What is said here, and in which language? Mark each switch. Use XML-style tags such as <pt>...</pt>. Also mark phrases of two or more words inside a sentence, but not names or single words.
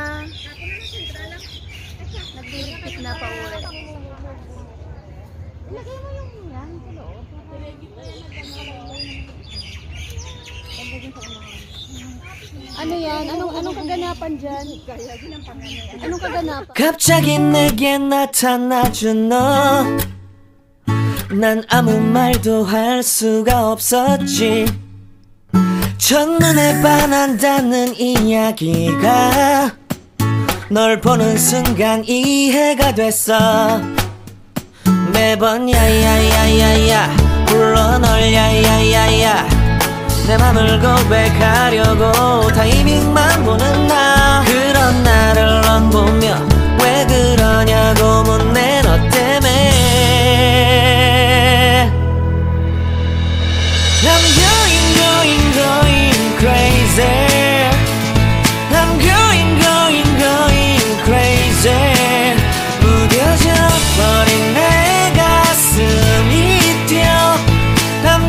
<tl>Nagliligpit na pa uwi. Ilagay mo yung yan sa loob. Ano yan? Anong kaganapan dyan? Anong kaganapan?</tl> <ko>갑자기 내게 나타나준 너. 난 아무 말도 할 수가 없었지. 첫눈에 반한다는 이야기가 널 보는 순간 이해가 됐어. 매번 야야야야야 불러 널 야야야야. 내 맘을 고백하려고 타이밍만 보는 나. 그런 나를 넌 보며 왜 그러냐고 묻네. 너 때문에</ko> <en>I'm going crazy. I'm going crazy.</en> <ko>무뎌져 버린 내 가슴이 뛰어</ko>